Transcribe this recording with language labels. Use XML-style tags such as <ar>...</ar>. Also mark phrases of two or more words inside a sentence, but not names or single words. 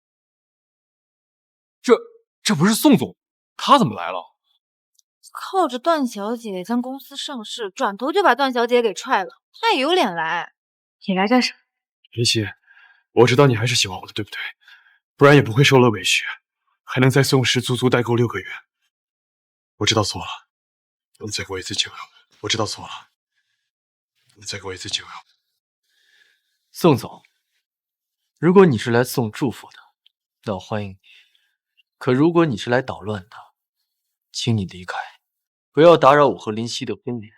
<zh>这不是宋总，他怎麼來了？靠着段小姐將公司上市，轉頭就把段小姐給踹了，他也有臉來？你來幹什麼？林夕，我知道你還是喜歡我的，對不對？不然也不會受了委屈，還能在宋氏足足待夠6個月。我知道錯了，你再給我一次機會。我知道錯了，你再給我一次機會。宋總，如果你是來送祝福的，那我歡迎你。可如果你是來搗亂的，請你離開，不要打擾我和林夕的婚禮。</zh>